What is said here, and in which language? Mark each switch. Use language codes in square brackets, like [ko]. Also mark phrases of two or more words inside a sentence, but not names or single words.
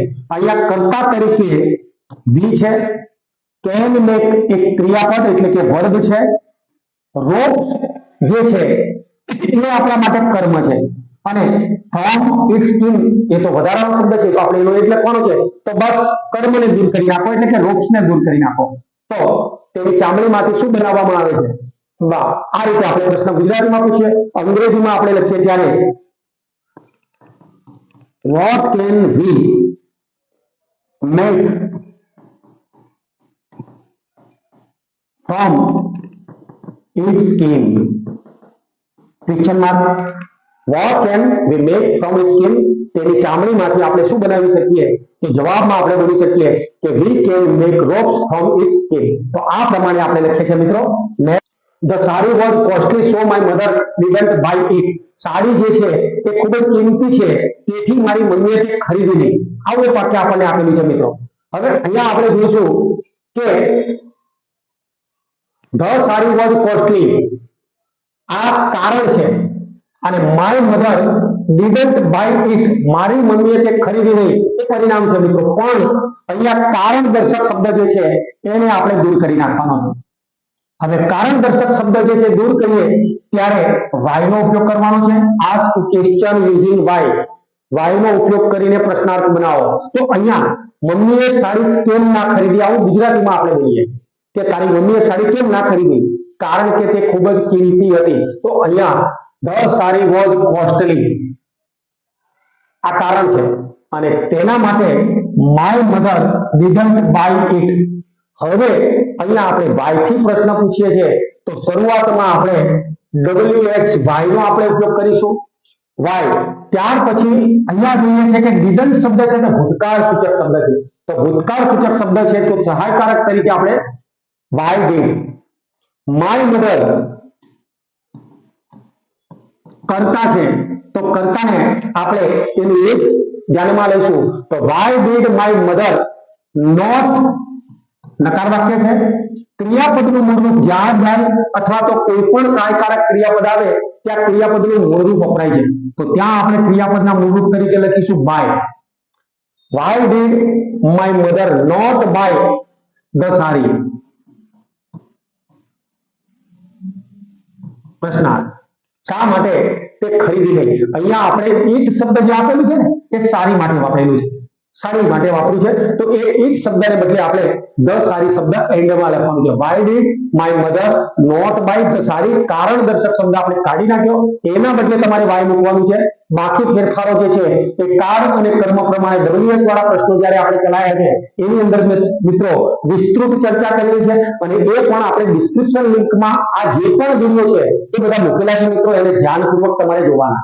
[gu] અહીંયા કર્તા તરીકે વી છે, [en] can make [gu] એક ક્રિયાપદ એટલે કે વર્બ છે, રોપ્સ જે છે એ આપણા માટે કર્મ છે, અને [en] from its in [gu] એ તો વધારાનો શબ્દ છે, તો આપણે એનો એટલે કોનો છે, તો બસ કર્મને દૂર કરી નાખો એટલે કે રોપ્સને દૂર કરી નાખો. તો તેની ચામડીમાંથી શું બનાવવામાં આવે છે? વાહ, આ રીતે આપણે પ્રશ્ન ગુજરાતીમાં પૂછીએ. અંગ્રેજીમાં આપણે લખીએ ત્યારે [en] what can we make from its skin? question mark. what can we make from its skin? [gu] તેની ચામડીમાંથી આપણે શું બનાવી શકીએ? તો જવાબમાં આપણે બોલી શકીએ કે [en] we can make ropes from its skin. [gu] તો આ પ્રમાણે આપણે લખીએ છીએ મિત્રો. [en] The saree was costly, so my mother didn't buy it. [gu] સાડી જે છે એ ખૂબ જ કિંમતી છે, તેથી મારી મમ્મીએ તે ખરીદી નહીં. આવું એક વાક્ય આપણને આપેલું છે મિત્રો. હવે અહીંયા આપણે જોઈશું કે [en] the saree was costly [gu] આ કારણ છે, અને [en] my mother didn't buy it [gu] મારી મમ્મીએ તે ખરીદી નહીં એ પરિણામ છે મિત્રો. પણ અહીંયા કારણ દર્શક શબ્દ જે છે એને આપણે દૂર કરી નાખવાનો છે. હવે કારણ દર્શક શબ્દ જે છે દૂર કરીએ ત્યારે why નો ઉપયોગ કરવાનો છે. [en] ask question using why [gu] નો ઉપયોગ કરીને પ્રશ્નાર્થ બનાવો. તો અહીંયા મમ્મીએ સાડી કેમ ના ખરીદી, આવું ગુજરાતીમાં આપણે બોલીએ કે તારી મમ્મીએ સાડી કેમ ના ખરીદી? કારણ કે તે ખૂબ જ કિંમતી હતી. તો અહીંયા [en] the saree was costly [gu] આ કારણ છે, અને તેના માટે [en] my mother didn't buy it. [gu] હવે અહીંયા આપણે why થી પ્રશ્ન પૂછીએ છીએ, તો શરૂઆતમાં આપણે wh why નો આપણે ઉપયોગ કરીશું. why ત્યાર પછી અહીંયા જોઈએ છે કે didn't શબ્દ છે તે ભૂતકાળ સૂચક શબ્દ છે, તો ભૂતકાળ સૂચક શબ્દ છે તો સહાયકારક તરીકે આપણે [en] why did. [gu] my mother કર્તા છે, તો કર્તાને આપણે એનું એ જ ધ્યાનમાં લઈશું. તો [en] why did my mother not [gu] નકાર વાક્ય છે. ક્રિયાપદનું મૂળરૂપ જ્યાં જાય અથવા તો કોઈ પણ સહાયકારક ક્રિયાપદ આવે ત્યાં ક્રિયાપદનું મૂળરૂપ વપરાય છે, તો ત્યાં આપણે ક્રિયાપદના મૂળરૂપ તરીકે લખીશું બાય. [en] why did my mother not buy the saree? [gu] પ્રશ્નાર્થ. શા માટે તે ખરીદી નહીં? અહીંયા આપણે ઈટ શબ્દ જે આપેલું છે ને એ સારી માટે વાપરેલું છે, સારી માટે વાપર્યું છે, તો એ ઈટ શબ્દને બદલે આપણે [en] the saree [gu] શબ્દ એન્ડમાં લખવાનું છે. [en] why did my mother not buy the saree? [gu] કારણ દર્શક શબ્દ આપણે કાઢી નાખ્યો, એના બદલે તમારે why મૂકવાનું છે. બાકી ફેરફારો જે છે એ કાર અને કર્મ પ્રમાણે WH વાળા પ્રશ્નો જ્યારે આપણે ચલાયા છે એની અંદર મિત્રો વિસ્તૃત ચર્ચા કરેલી છે, અને એ પણ આપણે ડિસ્ક્રિપ્શન લિંકમાં આ જે પણ વિડિયો છે એ બધા મૂકેલા છે મિત્રો, એને ધ્યાનપૂર્વક તમારે જોવાના.